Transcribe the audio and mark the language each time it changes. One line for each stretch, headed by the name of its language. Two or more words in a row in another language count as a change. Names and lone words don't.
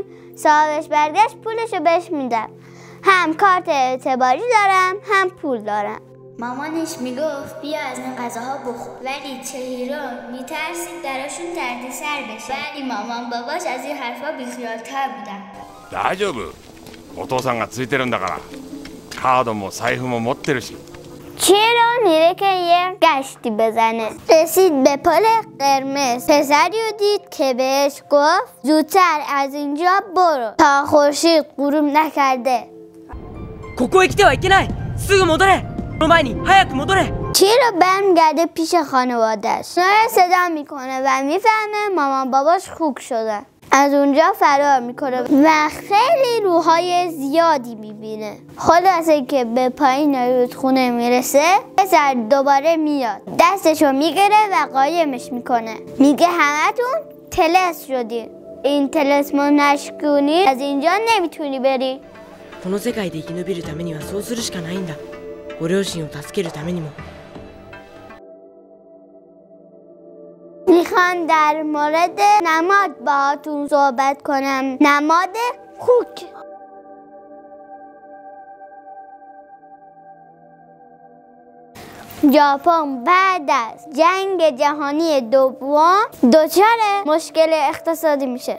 Persian: صاحبش برگشت پولشو بهش میدم. هم کارت اعتباری دارم هم پول دارم. مامانش میگفت بیا از این غذاها بخور، ولی چهیرو میترسید دراشون دردسر بشه. ولی مامان باباش از این حرفا بیخیال‌تر بودن.
Japanese: 大丈夫。お父さんがついてるんだから。カードも財布も持ってるし。
Persian: چیرو میره که یه گشتی بزنه. رسید به پل قرمز. پسری رو دید که بهش گفت زودتر از اینجا برو تا خورشید غروب نکرده.
Japanese: ここへ来てはいけない。すぐ戻れ。その前に早く戻れ.
Persian: چیرو برمیگرده پیش خانواده‌اش. صدا میکنه و میفهمه مامان باباش خوک شدن. از اونجا فرار میکنه و خیلی روحای زیادی میبینه. خلاصه که به پایین رودخونه میرسه. پسر دوباره میاد، دستشو میگیره و قایمش میکنه. میگه همتون طلسم شدی. این طلسمو نشکنی از اینجا نمیتونی بری.
Japanese: この世界で生き延びるためにはそうするしかないんだ。ご両親を助けるためにも。
Persian: میخوان در مورد نماد باهاتون صحبت کنم. نماد خوک. ژاپن بعد از جنگ جهانی دوم دچار مشکل اقتصادی میشه.